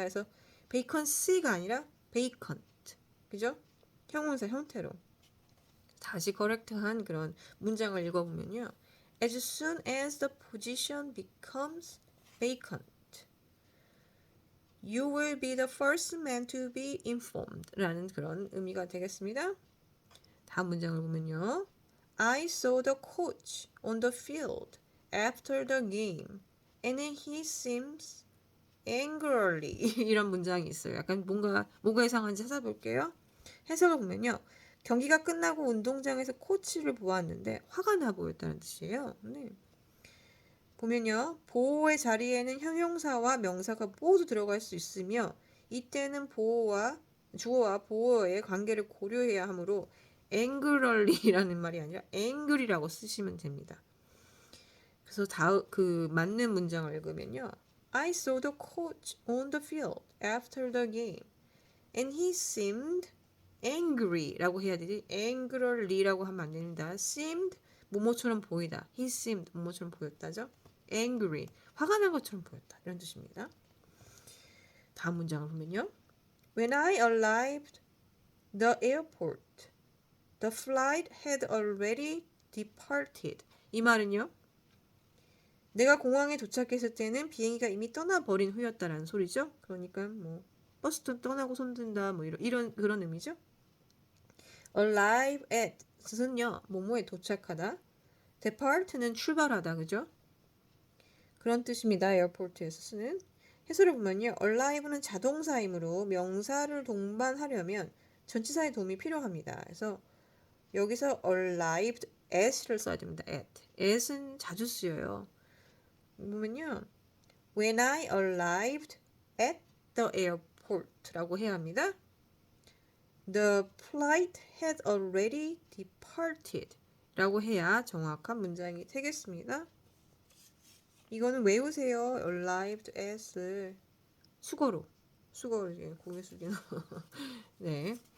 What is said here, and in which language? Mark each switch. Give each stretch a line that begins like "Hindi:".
Korean: 그래서 vacancy가 아니라 vacant. 그죠? 형용사 형태로. 다시 correct한 그런 문장을 읽어보면요.
English: As soon as the position becomes vacant, you will be the first man to be informed
Korean: 라는 그런 의미가 되겠습니다. 다음 문장을 보면요.
English: I saw the coach on the field after the game and he seems angrily
Korean: 이런 문장이 있어요. 약간 뭐가 이상한지 찾아볼게요. 해석을 보면요. 경기가 끝나고 운동장에서 코치를 보았는데 화가 나 보였다는 뜻이에요. 네. 보면요. 보호의 자리에는 형용사와 명사가 모두 들어갈 수 있으며 이때는 주어와 보호의 관계를 고려해야 하므로 angrarly라는 말이 아니라 angry라고 쓰시면 됩니다. 그래서 그 맞는 문장을 읽으면요.
English: I saw the coach on the field after the game and he seemed
Korean: angry라고 해야 되지. angrly라고 하면 안 됩니다. seemed 뭐뭐처럼 보이다. he seemed 뭐뭐처럼 보였다죠. angry 화가 난 것처럼 보였다. 이런 뜻입니다. 다음 문장을 보면요.
English: When I arrived the airport, the flight had already departed.
Korean: 이 말은요. 내가 공항에 도착했을 때는 비행기가 이미 떠나버린 후였다라는 소리죠. 그러니까 뭐 버스도 떠나고 손든다 뭐 이런 그런 의미죠. arrive at는요 뭐뭐에 도착하다. depart는 출발하다 그죠? 그런 뜻입니다. 에어포트에서 쓰는 해설을 보면요. arrive는 자동사이므로 명사를 동반하려면 전치사의 도움이 필요합니다. 그래서 여기서 arrived at를 써야 됩니다. at은 자주 쓰여요. 보면요.
English: When I arrived at the airport
Korean: 라고 해야 합니다.
English: The flight had already departed
Korean: 라고 해야 정확한 문장이 되겠습니다. 이거는 외우세요. arrived at을 수거로 고개 숙이는 네.